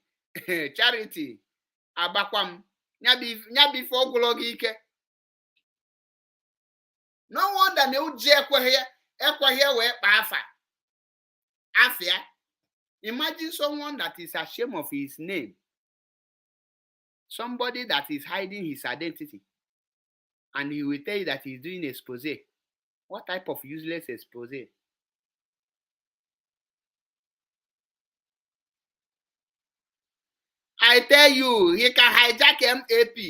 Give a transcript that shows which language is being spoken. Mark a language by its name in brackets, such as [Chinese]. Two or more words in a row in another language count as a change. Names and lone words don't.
[Igbo] Charity abakwam nyabife ogologo ike. [English] No wonder [Igbo] na uji ekweghị wee kpa afia. [English] Imagine someone that is ashamed of his name. Somebody that is hiding his identity. And he will tell you that he's doing expose. What type of useless expose? I tell you, he can hijack MAP.